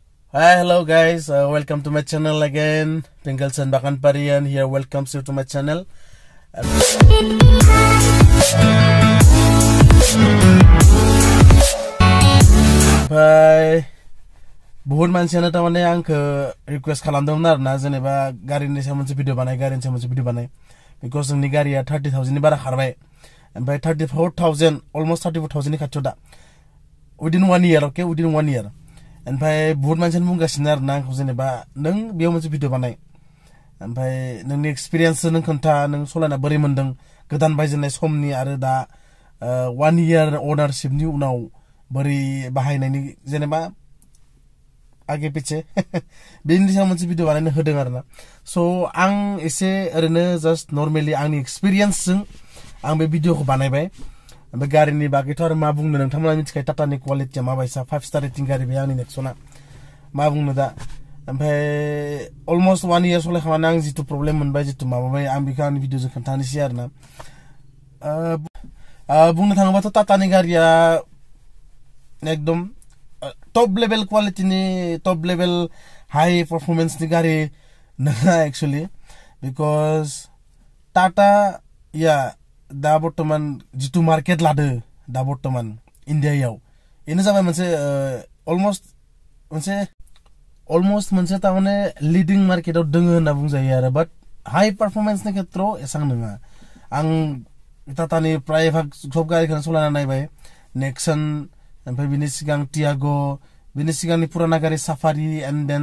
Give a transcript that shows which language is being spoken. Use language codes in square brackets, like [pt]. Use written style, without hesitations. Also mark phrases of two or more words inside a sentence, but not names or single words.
[en] Hi, hello guys. Welcome to my channel again. Pingleson Bakanparian here. Welcomes you to my channel. Bye. [brx] बहुत मानसियानो तामाने आंखो रिक्वेस्ट खालामदोंमोन आरोना जेनेबा गारिनि सायाव मोनसे भिडिअ बानाय गारिनि सायाव मोनसे भिडिअ बानाय बिकज जोंनि गारिया 30,000 नि बारा खारबाय ओमफ्राय 34,000 अलमोस्ट 34,000 नि खाथियाव दा [en] within 1 year okay within 1 year [brx] ओमफ्राय बहुत मानसियानो बुंगासिनो आरोना आंखौ जेनेबा नों बेयाव मोनसे भिडिअ बानाय ओमफ्राय नोंनि एक्सपीरियेन्स नों खोन्था नों सलायना बोरै मोनदों गोदान बायजेननाय समनि आरो दा 1 year ओनरशिपनि उनाव बोरै बाहायनायनि जेनेबा [hi] आगे पीछे [brx] बेनि सायाव मोनसे भिडिअ बानायनो होदों आरोना सो आं एसे ओरैनो [en] just normally [brx] आंनि एक्सपीरियेन्सजों आं बे भिडिअखौ बानायबाय ओमफ्राय गारिनि बागैथ' आरो मा बुंनो नोंथांमोना मिथिखायो टाटानि क्वालिटिया माबायसा 5 [en] star rating [brx] गारि बे आंनि नेक्सना मा बुंनो दा ओमफ्राय [en] almost 1 year [brx] सलायखांनानै आं जितु प्रब्लेम मोनबाय जितु माबाबाय आं बेखौ आंनि भिडिअजों खोन्थानोसै आरोना बुंनो थाङोबाथ' टाटानि गारिया एकदम [en] top level quality [brx] नि [en] top level high performance [brx] नि गाड़ी नङा [en] actually because [brx] टाटा या दा बर्तमान जितु मार्केट लादो दा बर्तमान इंडियायाव इनो जाबाय मोनसे अलमोस्ट मोनसे तामाने [en] leading market [brx] दोङो होनना बुंजायो आरो [en] but high performance [brx] नि खेत्रआव एसां नङा आं टाटानि प्राय भाग सब गारिखौनो सलायना नायबाय नेक्सन ओमफ्राय बिनि सिगां टियागो बिनि सिगांनि पुराना गारि साफारी [en] and then